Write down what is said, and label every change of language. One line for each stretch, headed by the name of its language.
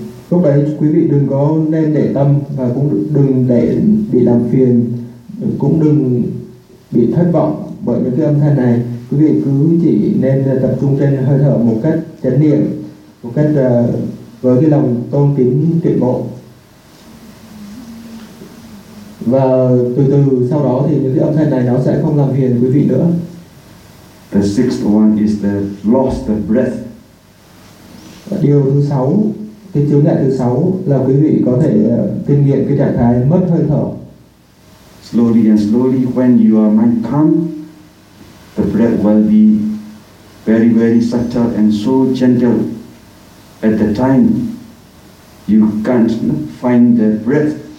Vietnamese: Lúc đấy quý vị đừng có nên để tâm và cũng đừng để bị làm phiền, cũng đừng bị thất vọng bởi những cái âm thanh này. Quý vị cứ chỉ nên tập trung trên hơi thở một cách chánh niệm, một cách với cái lòng tôn kính tuyệt bộ. Và từ từ sau đó thì những cái âm thanh này nó sẽ không làm phiền quý vị nữa.
English: The sixth one is the lost the breath.
Vietnamese: Điều thứ sáu, cái chướng ngại thứ sáu là quý vị có thể kinh nghiệm cái trạng thái mất hơi thở.
English: Slowly and slowly when you are mind calm, the breath will be very very subtle and so gentle. At the time, you can't find the breath.